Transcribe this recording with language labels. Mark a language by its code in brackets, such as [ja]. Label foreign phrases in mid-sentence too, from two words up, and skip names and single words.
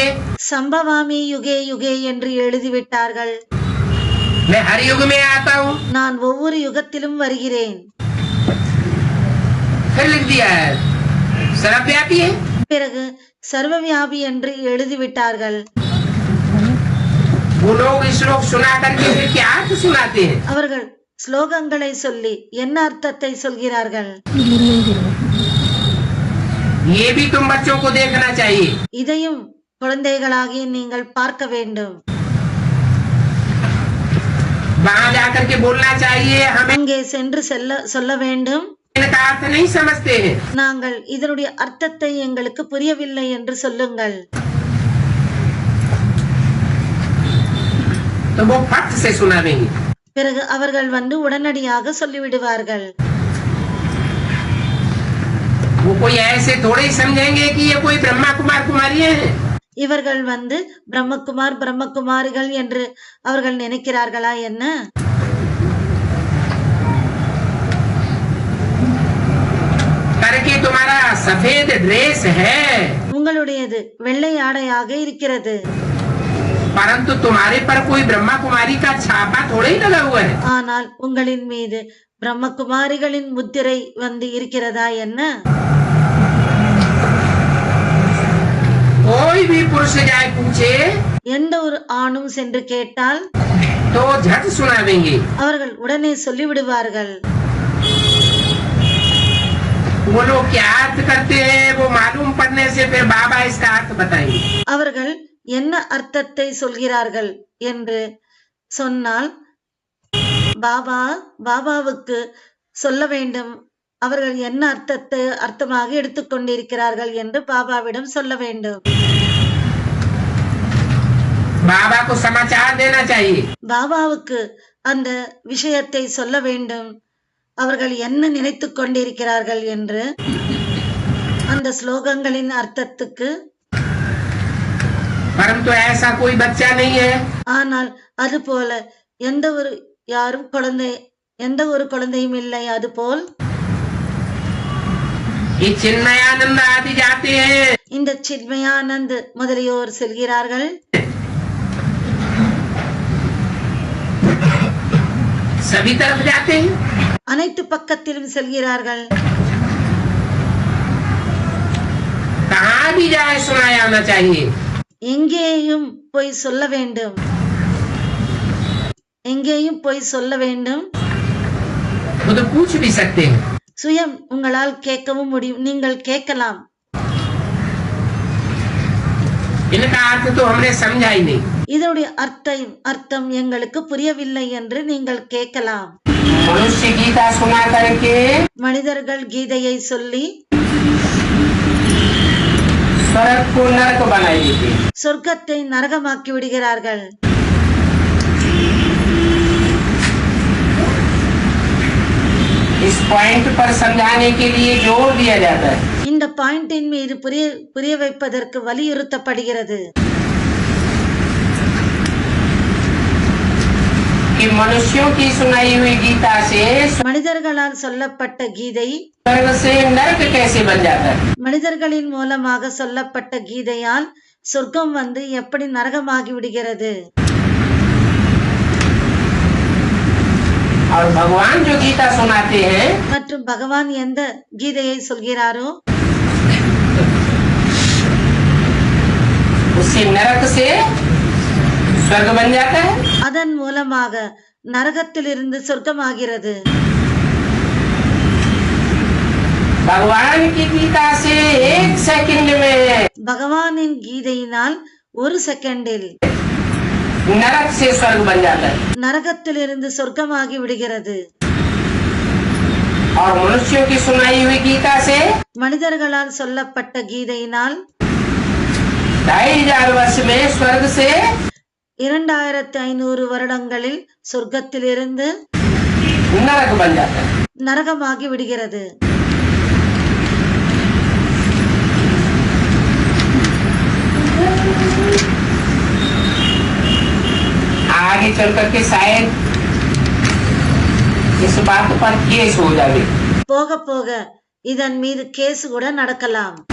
[sa] सम्भवामि युगे युगे [ta] என்று எழுதிவிட்டார்கள். [hi] मैं हर युग में आता हूँ। [ta] நான் ஒவ்வொரு யுகத்திலும் வருகிறேன். [hi] फिर लिख दिया है सर्वव्यापी है। [ta] பிறகு சர்வவியாபி என்று எழுதிவிட்டார்கள். [hi] वो लोग श्लोक सुना करके फिर क्या अर्थ सुनाते हैं। [ta] அவர்கள் ஸ்லோகங்களை சொல்லி என்ன அர்த்தத்தை சொல்கிறார்கள்? [hi] ये भी तुम बच्चों को देखना चाहिए। [ta] இதையும் குழந்தைகளாகிய நீங்கள் பார்க்க வேண்டும். [hi] वहाँ जाकर के बोलना चाहिए हमें [ta] அங்கே சென்று சொல்ல வேண்டும், [hi] इनका अर्थ नहीं समझते हैं। [ta] நாங்கள் இதனுடைய அர்த்தத்தை எங்களுக்கு புரியவில்லை என்று சொல்லுங்கள். [hi] तो वो फट से सुना देंगे। [ta] பிறகு அவர்கள் வந்து உடனடியாக சொல்லிவிடுவார்கள். [hi] वो कोई ऐसे थोड़े ही समझेंगे कि ये कोई ब्रह्मा कुमार कुमारियां हैं। [ta] இவர்கள் வந்து பிரம்மகுமார் பிரம்மகுமாரிகள் என்று அவர்கள் நினைக்கிறார்களா என்ன? [hi] करके तुम्हारा सफेद ड्रेस है, [ta] உங்களுடையது வெள்ளை ஆடையாக இருக்கிறது. [hi] परंतु तुम्हारे पर कोई ब्रह्मा कुमारी का छापा थोड़ा ही लगा हुआ है। [ta] ஆனால் உங்களின் மீது பிரம்மகுமாரிகளின் முத்திரை வந்து இருக்கிறதா என்ன? [hi] कोई भी पुरुष जाए पूछे [ta] எந்த ஒரு ஆணும் சென்று கேட்டால் [hi] तो झट सुना देंगे। [ta] அவர்கள் உடனே சொல்லிவிடுவார்கள். [hi] वो लोग क्या अर्थ करते हैं वो मालूम पड़ने से फिर बाबा इसका अर्थ बताएंगे। [ta] அவர்கள் என்ன அர்த்தத்தை சொல்கிறார்கள் என்று சொன்னால் பாபாவுக்கு சொல்ல வேண்டும். அவர்கள் என்ன அர்த்தமாக எடுத்துக்கொண்டிருக்கிறார்கள் என்று பாபாவிடம் சொல்ல வேண்டும். [hi] बाबा को समाचार देना चाहिए। [ta] பாபாவுக்கு அந்த விஷயத்தை சொல்ல வேண்டும். அவர்கள் என்ன நினைத்துக் கொண்டிருக்கிறார்கள் என்று அந்த ஸ்லோகங்களின் அர்த்தத்துக்கு. [hi] परंतु ऐसा कोई बच्चा नहीं है। [ta] ஆனால் அதுபோல எந்த ஒரு குழந்தையும் இல்லை. அதுபோல் [hi] ये चिन्मयानंद आदि जाते हैं। [ta] இந்த சின்மயானந்த் முதலியோர் செல்கிறார்கள். [hi] सभी तरफ जाते हैं। [ta] அனைத்து பக்கத்திலும் செல்கிறார்கள். [hi] कहाँ जहाँ भी जाए सुनाया आना चाहिए। [ta] எங்கேயும் போய் சொல்ல வேண்டும், எங்கேயும் போய் சொல்ல வேண்டும். [hi] वो तो पूछ भी सकते हैं। [ta] சுயம் உங்களால் கேட்கவும் முடியும், நீங்கள் கேட்கலாம். [hi] इनका अर्थ तो हमने समझा ही नहीं। [ta] இதனுடைய அர்த்தம் எங்களுக்கு புரியவில்லை என்று நீங்கள் கேட்கலாம். [hi] मनुष्य गीता सुना करके [ta] மனிதர்கள் கீதையை சொல்லி [hi] स्वर्ग को नरक बनाई देते। [ta] சொர்க்கத்தை நரகமாக்கி விடுகிறார்கள். [hi] इस पॉइंट पर समझाने के लिए जोर दिया जाता है। [ta] இந்த பாயிண்டின் மீது புரிய வைப்பதற்கு வலியுறுத்தப்படுகிறது. [hi] कि मनुष्यों की सुनाई हुई गीता से [ta] மனிதர்களால் சொல்லப்பட்ட கீதை [hi] स्वर्ग से नरक कैसे बन जाता है। [ta] மனிதர்களின் மூலமாக சொல்லப்பட்ட கீதையால் சொர்க்கம் வந்து எப்படி நரகமாகி விடுகிறது. [hi] और भगवान जो गीता सुनाते हैं [ta] மற்றும் பகவான் எந்த கீதையை சொல்கிறாரோ [hi] उससे नरक से स्वर्ग बन जाता है। [ta] அதன் மூலமாக நரகத்திலிருந்து சொர்க்கமாகிறது. [hi] भगवान की गीता से एक सेकंड में [ta] பகவானின் கீதையினால் ஒரு செகண்டில் [hi] नरक से स्वर्ग बन जाता है। [ta] நரகத்திலிருந்து சொர்க்கமாகி விடுகிறது. [hi] और मनुष्यों की सुनाई हुई गीता से [ta] மனிதர்களால் சொல்லப்பட்ட கீதையினால் [hi] 2500 वर्ष में स्वर्ग से [ta] 2500 வருடங்களில் சொர்க்கத்திலிருந்து [hi] नरक बन जाता है। [ta] நரகமாகி விடுகிறது. [hi] आगे चल करके शायद इस बात पर केस हो जाए। [ta] போக போக இதன் மீது கேஸ் கூட நடக்கலாம்.